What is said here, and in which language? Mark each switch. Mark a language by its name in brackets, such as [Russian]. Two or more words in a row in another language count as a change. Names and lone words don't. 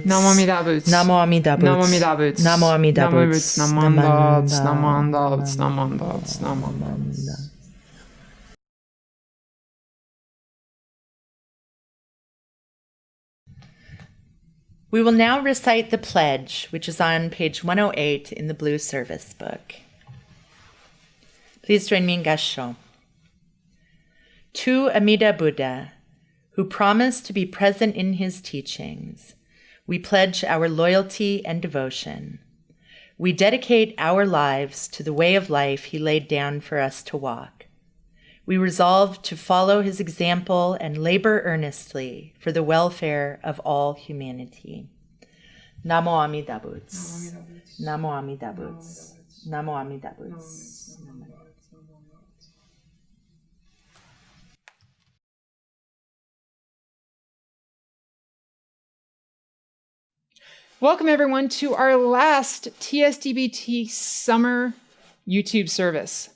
[Japanese] ナモアミダ仏。ナモアミダ仏。ナモアミダ仏。ナモアミダ仏。ナマンダ仏。ナマンダ仏。ナマンダ仏。ナマンダ仏。 [English] We will now recite the pledge, which is on page 108 in the Blue Service Book. Please join me in Gassho. To Amida Buddha, who promised to be present in his teachings. We pledge our loyalty and devotion. We dedicate our lives to the way of life he laid down for us to walk. We resolve to follow his example and labor earnestly for the welfare of all humanity. [Japanese] Namo Amida Buddha. Namo Amida Buddha. Namo Amida Buddha. [English] Welcome, everyone, to our last TSDBT summer YouTube service.